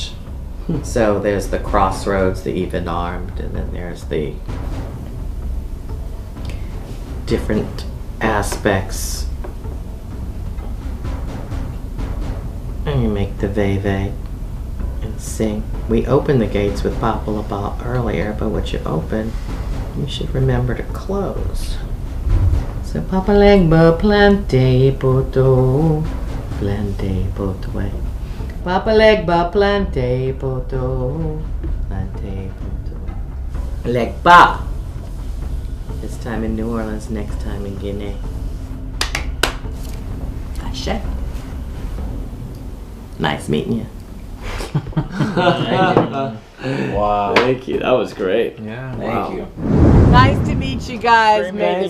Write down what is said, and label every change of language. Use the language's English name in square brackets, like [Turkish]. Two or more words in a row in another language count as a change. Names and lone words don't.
[English] So there's the crossroads, the even armed, and then there's the different aspects. And you make the veve and sing. We opened the gates with Papa LaBa earlier, but what you open, you should remember to close. [Haitian Creole] So Papa Legba plante poto, plante potwe. Papa Legba plante poto, plante poto. [English] Legba. This time in New Orleans, next time in Guinea. Ashe. Nice meeting you. Wow. Thank you. That was great. Yeah. Thank you. Nice to meet you guys. May